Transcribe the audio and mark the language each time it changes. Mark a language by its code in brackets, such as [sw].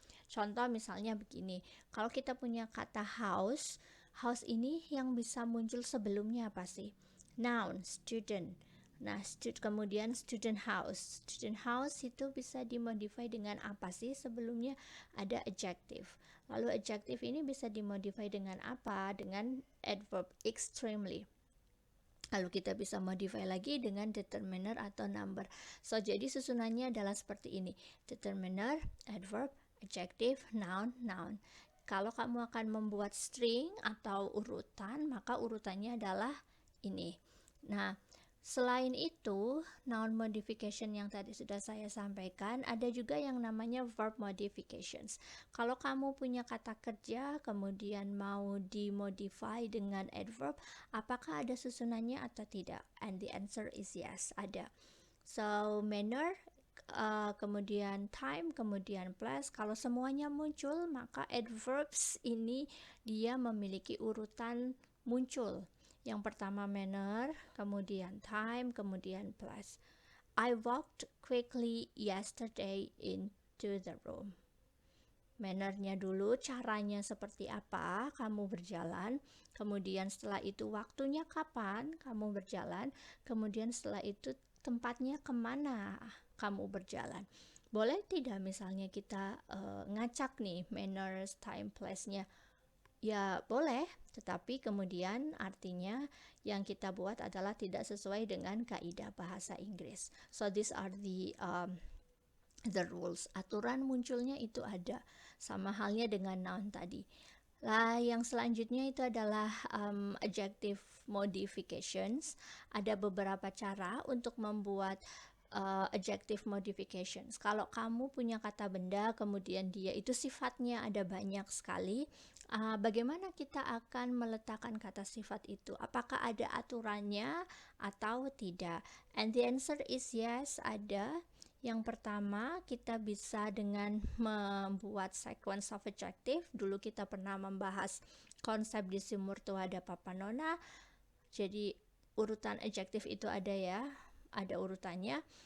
[id] Contoh misalnya begini, kalau kita punya kata house, house ini yang bisa muncul sebelumnya apa sih? Noun, student. Nah, kemudian student house. Student house itu bisa dimodify dengan apa sih? Sebelumnya ada adjective. Lalu adjective ini bisa dimodify dengan apa? Dengan adverb extremely. Lalu kita bisa modify lagi dengan determiner atau number. So, jadi susunannya adalah seperti ini. Determiner, adverb, adjective, noun, noun. Kalau kamu akan membuat string atau urutan, maka urutannya adalah ini. Nah, selain itu, noun modification yang tadi sudah saya sampaikan, ada juga yang namanya verb modifications. Kalau kamu punya kata kerja, kemudian mau dimodify dengan adverb, apakah ada susunannya atau tidak? [en] And the answer is yes, ada. [id] So, manner, kemudian time, kemudian place. Kalau semuanya muncul, maka adverbs ini dia memiliki urutan muncul. Yang pertama manner, kemudian time, kemudian place. [en] I walked quickly yesterday into the room. [id] Mannernya dulu, caranya seperti apa kamu berjalan, kemudian setelah itu waktunya kapan kamu berjalan, kemudian setelah itu tempatnya kemana kamu berjalan. Boleh tidak misalnya kita ngacak nih manners, time, place-nya? Ya boleh, tetapi kemudian artinya yang kita buat adalah tidak sesuai dengan kaidah bahasa Inggris. [en] So these are the rules. [id] Aturan munculnya itu ada, sama halnya dengan noun tadi. Lah, yang selanjutnya itu adalah adjective modifications. Ada beberapa cara untuk membuat adjective modifications. Kalau kamu punya kata benda, kemudian dia itu sifatnya ada banyak sekali, bagaimana kita akan meletakkan kata sifat itu? Apakah ada aturannya atau tidak? [en] And the answer is yes, ada. [id] Yang pertama, kita bisa dengan membuat sequence of adjective. Dulu kita pernah membahas konsep di Simurtuada Papanona. Jadi urutan adjective itu ada ya, ada urutannya.